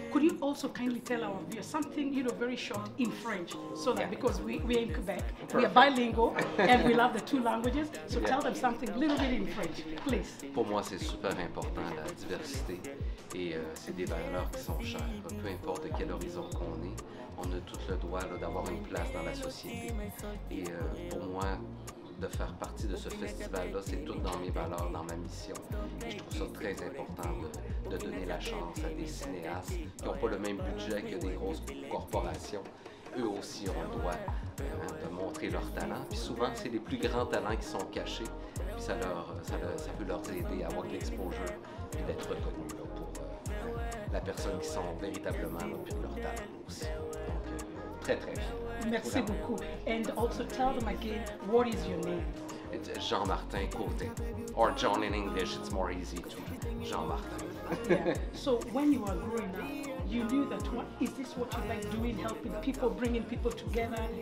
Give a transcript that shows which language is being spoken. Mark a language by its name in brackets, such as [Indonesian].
[English] Could you also kindly tell our viewers something, very short in French, so that because we're in Quebec, we are bilingual and we love the two languages. So tell them something a little bit in French, please. [French] Pour moi, c'est super important la diversité et c'est des valeurs qui sont chères. Peu importe de quel horizon qu'on est, on a tout le droit d'avoir une place dans la société. Et pour moi, de faire partie de ce festival-là, c'est tout dans mes valeurs, dans ma mission. Et je trouve ça très important de donner la chance à des cinéastes qui n'ont pas le même budget que des grosses corporations. Eux aussi ont le droit de montrer leur talent. Puis souvent, c'est les plus grands talents qui sont cachés. Puis ça peut leur aider à avoir de l'exposure et d'être reconnus pour la personne qui sont véritablement là, puis leur talent aussi. Donc, très très fier. Merci beaucoup. [English] And also tell them again, what is your name? It's Jean-Martin Côté. Or John in English, it's more easy to Jean-Martin. Yeah. So when you were growing up, you knew that is this what you like doing, helping people, bringing people together?